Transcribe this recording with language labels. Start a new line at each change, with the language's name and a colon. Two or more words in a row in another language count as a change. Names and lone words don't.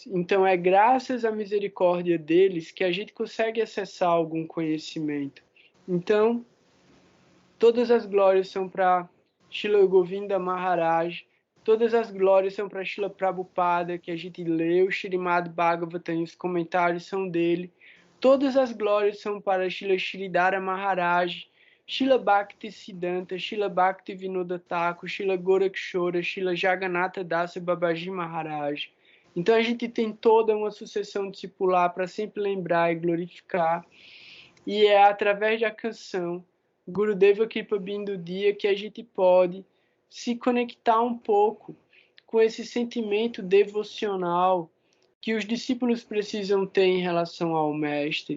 Portuguese: Então, é graças à misericórdia deles que a gente consegue acessar algum conhecimento. Então, todas as glórias são para Srila Govinda Maharaj, todas as glórias são para Srila Prabhupada, que a gente leu o Srimad Bhagavatam e os comentários são dele. Todas as glórias são para Srila Sridhara Maharaj, Srila Bhakti Siddhanta, Srila Bhakti Vinoda Thakur, Srila Gorakshora, Srila Jagannatha Dasa Babaji Maharaj. Então a gente tem toda uma sucessão discipular para sempre lembrar e glorificar, e é através da canção Gurudeva Kripa Bindu Dia que a gente pode se conectar um pouco com esse sentimento devocional que os discípulos precisam ter em relação ao mestre.